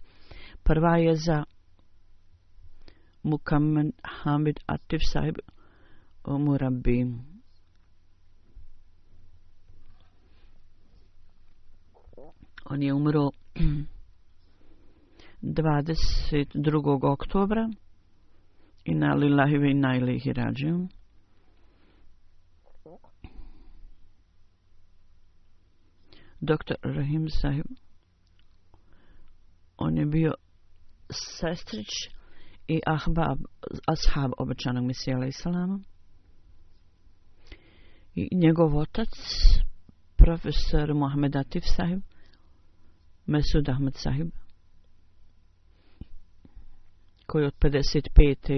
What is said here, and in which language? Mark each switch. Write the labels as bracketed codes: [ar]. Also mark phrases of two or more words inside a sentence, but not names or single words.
[bs] Prva je za Mukammed Hamid Atif sahib Murabi. On je umro 22. oktobra. [ar] إنا لله وإنا إليه راجعون. [bs] Dr. Rahim sahib. On je bio sestrić i ashab obećanog Mesija [ar] عليه السلام. [bs] I njegov otac, profesor Mohamed Atif sahib, Mesud Ahmed sahib, koji od 55.